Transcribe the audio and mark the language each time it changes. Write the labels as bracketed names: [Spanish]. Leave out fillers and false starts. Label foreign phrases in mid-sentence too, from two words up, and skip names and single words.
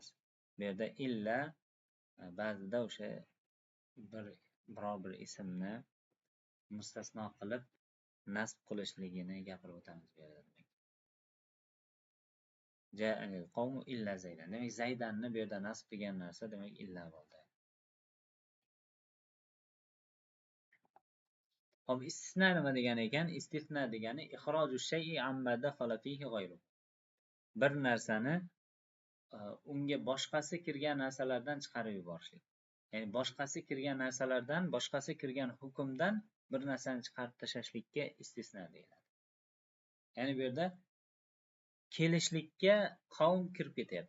[Uzbek] Bu yerda illa ba'zida o'sha biror bir ismni mustasno qilib nasb qilishligini gapirib o'tamiz bu yerda. [Arabic] جاء القوم إلا زيدا. [Uzbek] Demak, Zaydanni bu yerda nasb qilgan narsa demak illa bo'ldi. Hop, istisna nima degan ekan? Istisna degani [Arabic] إخراج شيء عما دخل فيه غيره. [Uzbek] Bir narsani unga boshqasi kirgan narsalardan chiqarib yuborishlik. Ya'ni boshqasi kirgan narsalardan, boshqasi kirgan hukmdan bir narsani chiqarib tashlashlikka istisna deyiladi. Ya'ni bu yerda kelishlikka qavm kirib ketyapti.